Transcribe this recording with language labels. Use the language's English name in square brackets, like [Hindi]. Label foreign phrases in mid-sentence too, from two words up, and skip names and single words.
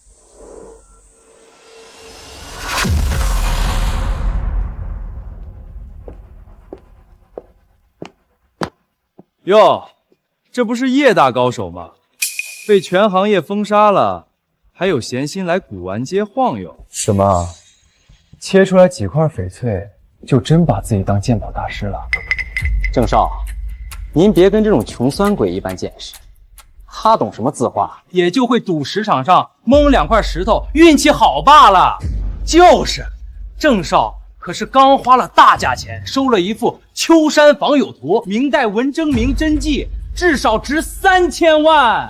[Chinese] 哟，这不是叶大高手吗？被全行业封杀了，还有闲心来古玩街晃悠？什么？切出来几塊翡翠，就真把自己當鉴寶大師了？郑少，您別跟這種窮酸鬼一般見識。他懂什麼字畫，也就會賭石場上蒙2塊石頭，運氣好罷了。就是，鄭少可是剛花了大價錢收了一幅《秋山訪友圖》，明代文徵明真跡，至少值3000萬。